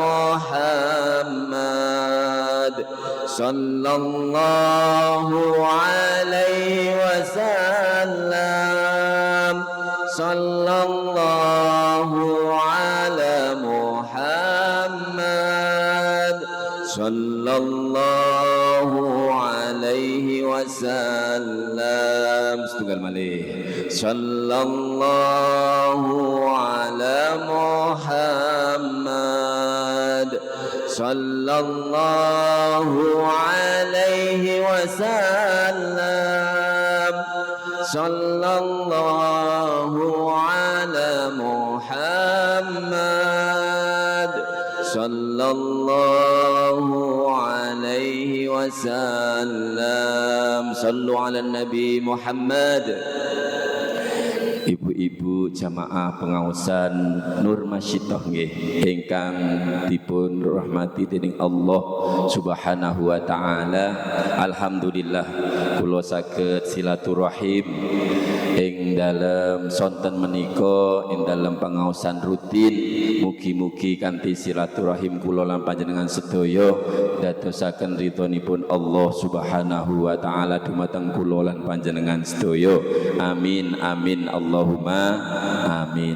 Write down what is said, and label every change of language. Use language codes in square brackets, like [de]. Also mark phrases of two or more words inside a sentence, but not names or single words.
[ar] محمد صلى الله عليه وسلم صلى الله على محمد صلى الله عليه وسلم [jv] setunggal malih [ar] صلى الله على محمد صلى الله عليه وسلم صلى الله على محمد صلى الله عليه وسلم صلوا على النبي محمد [jv] ibu-ibu jamaah pengaosan Nur Masyidah nggih ingkang dipun rahmati dening Allah Subhanahu [ar] وتعالى الحمد لله [jv] kula saged silaturahim ing dalem sonten menika ing dalem pengaosan rutin mugi-mugi kanthi silaturahim kula lan panjenengan sedaya dadosaken ridhonipun [ar] الله سبحانه وتعالى [jv] dumateng kula lan panjenengan sedaya [ar] آمين آمين اللهم آمين.